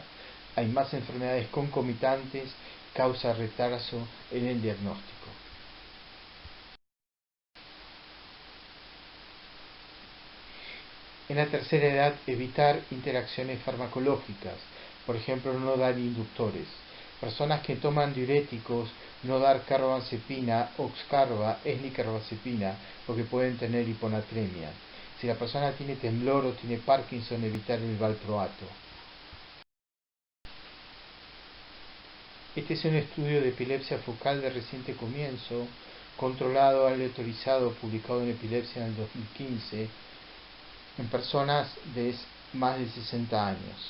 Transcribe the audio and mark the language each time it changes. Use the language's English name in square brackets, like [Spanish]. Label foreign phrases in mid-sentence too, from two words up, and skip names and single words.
[Spanish] Hay más enfermedades concomitantes, causa retraso en el diagnóstico. En la tercera edad, evitar interacciones farmacológicas, por ejemplo, no dar inductores. Personas que toman diuréticos, no dar carbamazepina, oxcarba, eslicarbazepina, porque pueden tener hiponatremia. Si la persona tiene temblor o tiene Parkinson, evitar el valproato. Este es un estudio de epilepsia focal de reciente comienzo, controlado, aleatorizado, publicado en Epilepsia en el 2015, en personas de más de 60 años.